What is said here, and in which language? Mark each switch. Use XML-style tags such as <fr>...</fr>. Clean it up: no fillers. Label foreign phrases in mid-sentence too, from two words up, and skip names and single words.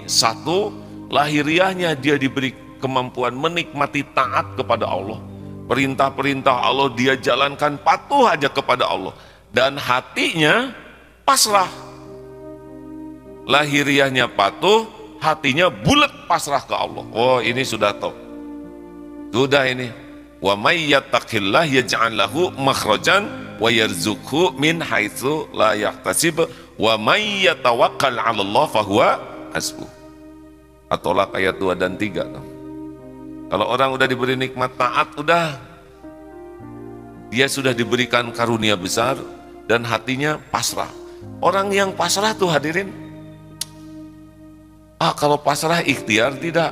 <id>1, lahiriahnya dia diberi kemampuan menikmati taat kepada Allah. Perintah-perintah Allah dia jalankan patuh aja kepada Allah. Dan hatinya pasrah. Lahiriahnya patuh, hatinya bulat pasrah ke Allah. Oh, ini sudah top. Sudah ini.</id> <ar>ومن يتق الله يجعل له مخرجا ويرزقه من حيث لا يحتسب ومن يتوكل على الله فهو حسبه.</ar> <id>At-Tolaq ayat 2 dan 3. Kalau orang udah diberi nikmat taat, udah dia sudah diberikan karunia besar dan hatinya pasrah. Orang yang pasrah tuh hadirin, kalau pasrah ikhtiar tidak.</id>